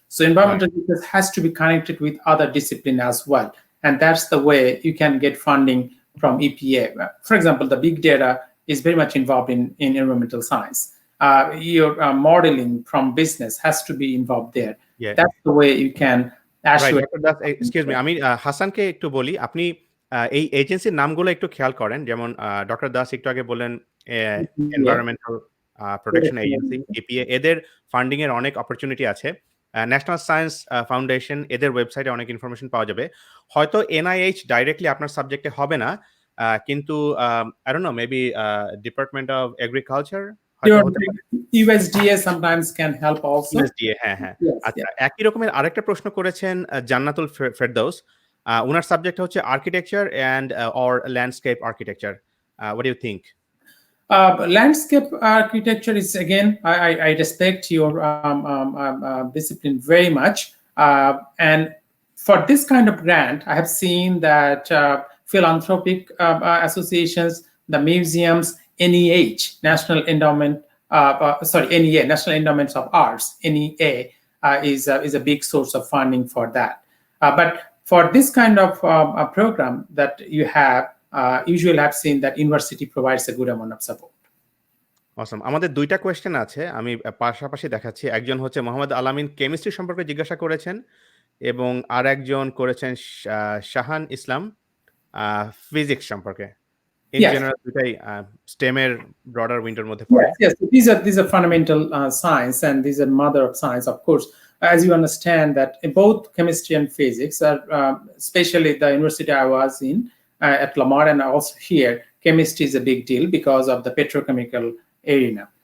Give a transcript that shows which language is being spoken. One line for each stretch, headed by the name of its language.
English: So environmental research has to be connected with other discipline as well. And that's the way you can get funding from EPA. For example, the big data is very much involved in environmental science. Your modeling from business has to be involved there. Yeah. That's the way you can right, assure.
Bangla: Doctor Das,
English: excuse me,
Bangla: আমি হাসানকে একটু বলি, আপনি এই এজেন্সির নামগুলো একটু খেয়াল করেন। যেমন ডক্টর দাস একটু আগে বললেন এনভায়রনমেন্টাল প্রোটেকশন এজেন্সি, EPA, এদের ফান্ডিং এর অনেক অপরচুনিটি আছে। ন্যাশনাল সায়েন্স ফাউন্ডেশন, এদের ওয়েবসাইটে অনেক ইনফরমেশন পাওয়া যাবে। হয়তো NIH ডাইরেক্টলি আপনার সাবজেক্টে হবে না, কিন্তু
English: I don't know, maybe department of agriculture
Bangla: হয়তো
English: Your
Bangla: হতে পারে।
English: USDA sometimes can help also.
Bangla: USDA, হ্যাঁ, হ্যাঁ।
English: Yes,
Bangla: আচ্ছা,
English: yeah.
Bangla: একই রকমের আরেকটা প্রশ্ন করেছেন জান্নাতুল ফেরদৌস। উনার সাবজেক্ট হচ্ছে architecture and or landscape architecture.
English: What do you think? Landscape architecture is, again, I respect your discipline very much. And for this kind of grant, I have seen that philanthropic associations, the museums, NEH, National Endowment, NEA, National Endowments of Arts, NEA, is a big source of funding for that. But for this kind of program that you have, usually I've seen that university provides a good amount of support.
Bangla: অসম। আমাদের ২ টা question আছে। আমি পাশাপাশি দেখাচ্ছি। একজন হচ্ছে মোহাম্মদ আলামিন chemistry সম্পর্কে জিজ্ঞাসা করেছেন এবং আরেকজন করেছেন শাহান ইসলাম ফিজিক্স সম্পর্কে।
English: In Yes.
Bangla: জেনারেল দুটাই STEM এর ব্রডার উইন্ডোর মধ্যে পড়ে।
English: Yes. These are fundamental science, and these are mother of science, of course. As you understand that both chemistry and physics are, especially the university I was in at Lamar and also here, chemistry is a big deal because of the petrochemical arena.